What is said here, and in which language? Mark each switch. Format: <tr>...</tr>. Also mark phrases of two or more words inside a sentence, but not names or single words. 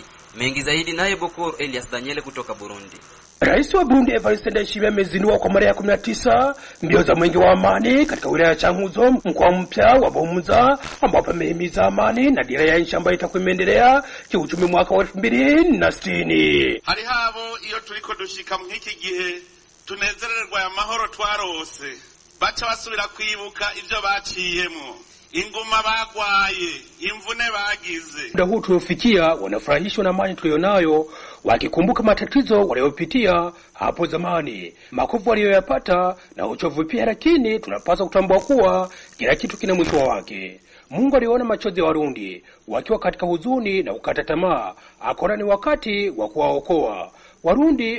<sw>Mengi zaidi naye Bokor Elias Daniel kutoka Burundi. Rais wa Burundi Evariste Ndayishimiye amezindua kwa mara ya 19 mbio za mwenge wa amani katika wilaya ya Chankuzo, mkoa mpya wa Buhumuza, ambapo amehimiza amani na dira ya nchi ambayo itakuwa imeendelea kiuchumi mwaka wa 2060.</sw> <rn>Hari habo iyo turiko dushika mwiki gihe tunezererwa ya mahoro twarose bacha basubira kwibuka ivyo baciyemo, ingoma bagwaye, imvune bagize.</rn> <sw>Muda huu tuliofikia wanafurahishwa na amani tulionayo, wakikumbuka matatizo waliopitia hapo zamani, makovu walioyapata na uchovu pia, lakini tunapaswa kutambua kuwa kila kitu kina mwisho wake. Mungu aliona machozi ya Warundi wakiwa katika huzuni na kukata tamaa, akaona ni wakati wa kuwaokoa Warundi.</sw>